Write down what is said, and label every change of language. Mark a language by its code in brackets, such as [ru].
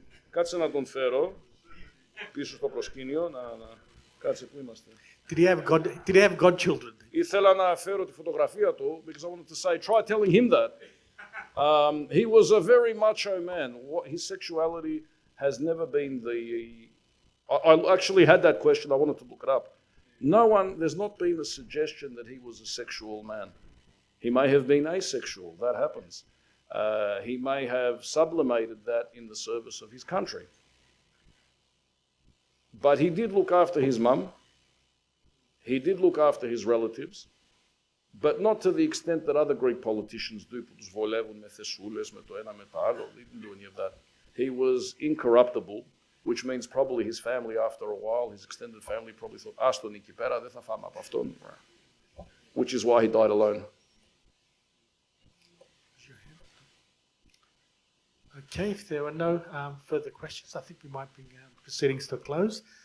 [el] Κάτσε να τον φέρω πίσω στο προσκήνιο. Κάτσε, πού είμαστε. [en] Did he have godchildren? [el] Ήθελα να φέρω τη φωτογραφία του [en] because I wanted to say, try telling him that. He was a very macho man. His sexuality has never been I actually had that question. I wanted to look it up. There's not been a suggestion that he was a sexual man. He may have been asexual. That happens. He may have sublimated that in the service of his country. But he did look after his mum. He did look after his relatives. [el] But not to the extent that other Greek politicians do, που τους βολεύουν με θεσούλες, με το ένα με το άλλο. [en] He didn't do any of that. He was incorruptible, which means probably his family after a while, his extended family probably thought, [el] ας τον εκεί πέρα, δεν θα φάμε από αυτόν. [en] Which is why he died alone. Okay, if there are no further questions, I think we might bring proceedings to a close.